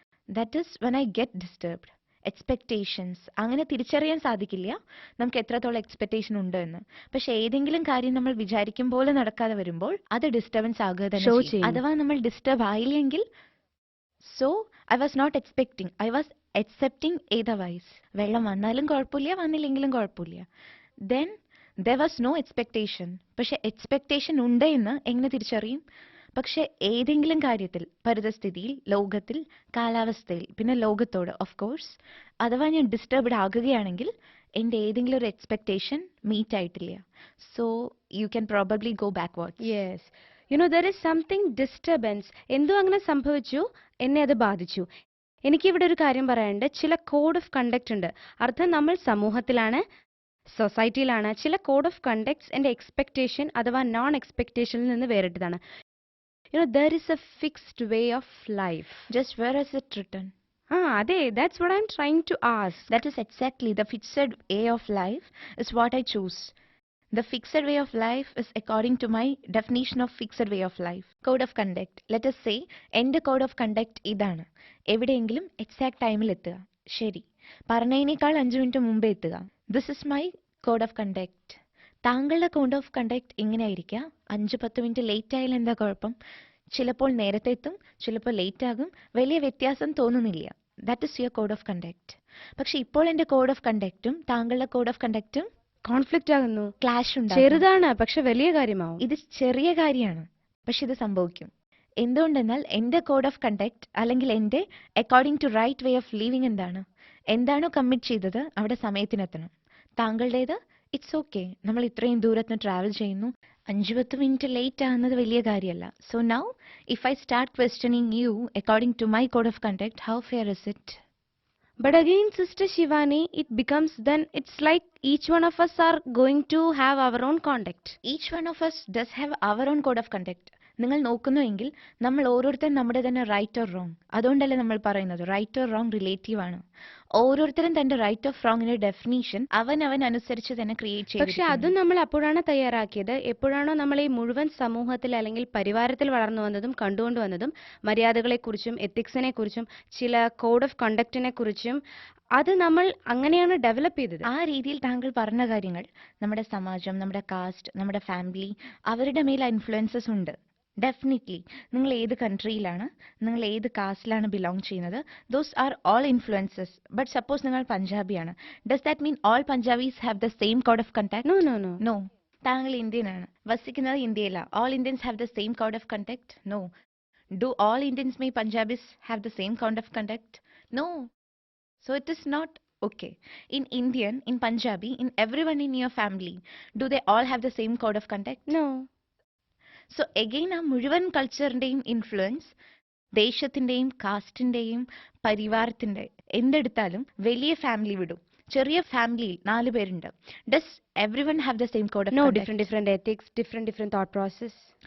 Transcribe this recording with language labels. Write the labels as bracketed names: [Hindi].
[English] That is when I get disturbed. [Malayalam] Expectations അങ്ങനെ തിരിച്ചറിയാൻ സാധിക്കില്ല നമുക്ക് എത്രത്തോളം എക്സ്പെക്ടേഷൻ ഉണ്ട് എന്ന്. പക്ഷെ ഏതെങ്കിലും കാര്യം നമ്മൾ വിചാരിക്കും പോലെ നടക്കാതെ വരുമ്പോൾ അത് ഡിസ്റ്റർബൻസ് ആകുക തന്നെ ചെയ്യും. അഥവാ നമ്മൾ disturb ആയില്ലെങ്കിൽ, [English] So I was not expecting, I was accepting eitherwise. [Malayalam] വെള്ളം വന്നാലും കുഴപ്പമില്ല, വന്നില്ലെങ്കിലും കുഴപ്പമില്ല. [English] Then there was no expectation. [Malayalam] പക്ഷെ എക്സ്പെക്ടേഷൻ ഉണ്ട് എന്ന് എങ്ങനെ തിരിച്ചറിയും? പക്ഷെ ഏതെങ്കിലും കാര്യത്തിൽ, പരിതസ്ഥിതിയിൽ, ലോകത്തിൽ, കാലാവസ്ഥയിൽ, പിന്നെ ലോകത്തോട് ഓഫ് കോഴ്സ്, അഥവാ ഞാൻ ഡിസ്റ്റർബ്ഡ് ആകുകയാണെങ്കിൽ എൻ്റെ ഏതെങ്കിലും ഒരു എക്സ്പെക്ടേഷൻ മീറ്റ് ആയിട്ടില്ല. [English] So you can probably go backwards. Yes, you know there is something disturbance. [Malayalam] എന്തോ അങ്ങനെ സംഭവിച്ചു, എന്നെ അത് ബാധിച്ചു. എനിക്കിവിടെ ഒരു കാര്യം പറയാനുണ്ട്. ചില കോഡ് ഓഫ് കണ്ടക്ട് ഉണ്ട്. അർത്ഥം നമ്മൾ സമൂഹത്തിലാണ്, സൊസൈറ്റിയിലാണ്. ചില കോഡ് ഓഫ് കണ്ടക്ട്സ് എൻ്റെ എക്സ്പെക്ടേഷൻ അഥവാ നോൺ എക്സ്പെക്ടേഷനിൽ നിന്ന് വേറിട്ടതാണ്. [English] You know there is a fixed way of life. Just where is it written? അതെ, that's what I'm trying to ask. That is exactly the fixed way of life is what I choose. The fixed way of life is according to my definition of fixed way of life. Code of conduct. Let us say എൻ്റെ code of conduct ഇതാണ്. [Malayalam] എവിടെയെങ്കിലും exact ടൈമിൽ എത്തുക. ശരി, പറഞ്ഞതിനേക്കാൾ 5 minute മുമ്പേ എത്തുക. [English] This is my code of conduct. [Malayalam] താങ്കളുടെ code of conduct ഇങ്ങനെയായിരിക്കാം. 5-10 minute late ആയാലും എന്താ കുഴപ്പം? ചിലപ്പോൾ നേരത്തെ എത്തും, ചിലപ്പോൾ ലേറ്റ് ആകും, വലിയ വ്യത്യാസം തോന്നുന്നില്ല. [English] That is your code of conduct. [Malayalam] പക്ഷെ ഇപ്പോൾ എൻ്റെ കോഡ് ഓഫ് കണ്ടക്റ്റും താങ്കളുടെ കോഡ് ഓഫ് കണ്ടക്റ്റും കോൺഫ്ലിക്റ്റ് ആകുന്നു, ക്ലാഷ് ഉണ്ട്. ചെറുതാണ് പക്ഷെ വലിയ കാര്യമാവും. ഇത് ചെറിയ കാര്യമാണ്, പക്ഷെ ഇത് സംഭവിക്കും. എന്തുകൊണ്ടെന്നാൽ എൻ്റെ കോഡ് ഓഫ് കണ്ടക്ട് അല്ലെങ്കിൽ എൻ്റെ according to right way of living എന്താണോ കമ്മിറ്റ് ചെയ്തത് അവിടെ സമയത്തിനെത്തണം. താങ്കളുടേത് [English] it's okay, [Malayalam] നമ്മൾ ഇത്രയും ദൂരത്തിന് ട്രാവൽ ചെയ്യുന്നു, 5-10 മിനിറ്റ് ലേറ്റ് ആകുന്നത് വലിയ കാര്യമല്ല. [English] So now if I start questioning you according to my code of conduct, how fair is it? But again, Sister Shivani, it becomes then it's like each one of us are going to have our own conduct. Each one of us does have our own code of conduct. [Malayalam] നിങ്ങൾ നോക്കുന്നുവെങ്കിൽ നമ്മൾ ഓരോരുത്തരും നമ്മുടെ തന്നെ right or wrong. അതുകൊണ്ടല്ലേ നമ്മൾ പറയുന്നത് right or wrong relative ആണ്. ഓരോരുത്തരും തന്റെ റൈറ്റ് ഓഫ് റോങ്ങിന്റെ ഡെഫിനീഷൻ അവൻ അനുസരിച്ച് തന്നെ ക്രിയേറ്റ് പക്ഷെ അതും നമ്മൾ അപ്പോഴാണ് തയ്യാറാക്കിയത് എപ്പോഴാണോ നമ്മൾ ഈ മുഴുവൻ സമൂഹത്തിൽ അല്ലെങ്കിൽ പരിവാരത്തിൽ വളർന്നു വന്നതും കണ്ടുകൊണ്ട് വന്നതും മര്യാദകളെക്കുറിച്ചും എത്തിക്സിനെ കുറിച്ചും ചില കോഡ് ഓഫ് കണ്ടക്റ്റിനെ കുറിച്ചും അത് നമ്മൾ അങ്ങനെയാണ് ഡെവലപ്പ് ചെയ്തത്. ആ രീതിയിൽ താങ്കൾ പറഞ്ഞ കാര്യങ്ങൾ നമ്മുടെ സമാജം, നമ്മുടെ കാസ്റ്റ്, നമ്മുടെ ഫാമിലി അവരുടെ മേൽ ഇൻഫ്ലുവൻസസ് ഉണ്ട്. ഡെഫിനറ്റ്ലി നിങ്ങൾ ഏത് കൺട്രിയിലാണ്, നിങ്ങൾ ഏത് കാസ്റ്റിലാണ് ബിലോങ് ചെയ്യുന്നത്, [English] Those are all influences. But suppose [Malayalam] നിങ്ങൾ പഞ്ചാബിയാണ്, [English] Does that mean all Punjabis have the same code of conduct? No no no no. [Malayalam] താങ്കൾ ഇന്ത്യൻ ആണ്, വസിക്കുന്നത് ഇന്ത്യയിലാണ്. [English] All Indians have the same code of conduct? No. Do all Indians may Punjabis have the same code of conduct? No. So it is not okay. In Indian, in Punjabi, in everyone in your family, do they all have the same code of conduct? No. [Malayalam] So again, ആ മുഴുവൻ കൾച്ചറിന്റെയും influence ദേശത്തിന്റെയും കാസ്റ്റിന്റെയും പരിവാരത്തിന്റെ എന്തെടുത്താലും വലിയ family വിടും, ചെറിയ ഫാമിലിയിൽ 4 പേരുണ്ട്. [English] Does everyone have the same code of no. Conduct? Different ethics, different thought process.